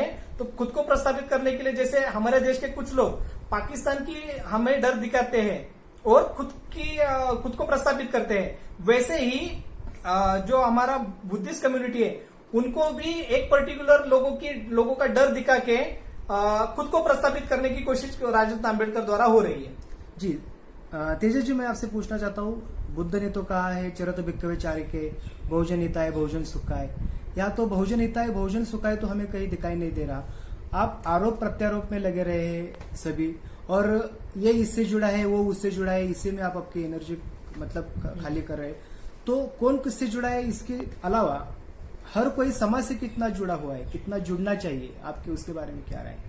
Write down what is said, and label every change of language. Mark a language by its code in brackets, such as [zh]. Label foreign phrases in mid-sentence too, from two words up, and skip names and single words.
[hi] तो खुद को प्रस्तावित करने के लिए जैसे हमारे देश के कुछ लोग पाकिस्तान की हमें डर दिखाते हैं और खुद को प्रस्तावित करते हैं, वैसे ही जो हमारा [en] Buddhist community [hi] है उनको भी एक पर्टिकुलर लोगों का डर दिखा के खुद को प्रस्तावित करने की कोशिश राजरत्न आंबेडकर द्वारा हो रही है। जी तेजस जी, मैं आपसे पूछना चाहता हूँ, बुद्ध ने तो कहा है [pi] चरत भिक्खवे चारिके, बहुजन हिताय बहुजन सुखाय। [hi] यहाँ तो [pi] बहुजन हिताय बहुजन सुखाय [hi] तो हमें कहीं दिखाई नहीं दे रहा। आप आरोप प्रत्यारोप में लगे रहे हैं सभी, और ये इससे जुड़ा है, वो उससे जुड़ा है, इसी में आप आपकी एनर्जी मतलब खाली कर रहे हैं। तो कौन किससे जुड़ा है, इसके अलावा हर कोई समाज से कितना जुड़ा हुआ है, कितना जुड़ना चाहिए, आपके उसके बारे में क्या राय है?